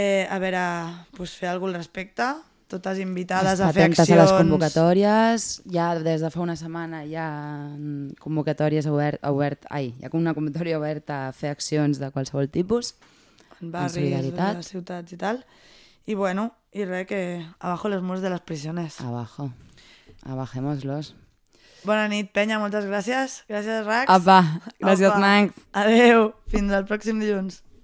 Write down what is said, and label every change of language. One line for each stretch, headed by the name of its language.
Catalan: A veure, pues fer algun respecte, totes invitades a fer accions. A les convocatòries, ja des de fa una setmana hi ha convocatòries oberta a fer accions de qualsevol tipus. En barris, en les ciutats i tal. I bueno, i res, que
Spanish: abajo los muros de las prisiones. Abajo. Abajémoslos.
Catalan: Bona nit, penya, moltes gràcies. Gràcies, Rax. Apa, gràcies, Manx. Adéu, fins al pròxim dilluns.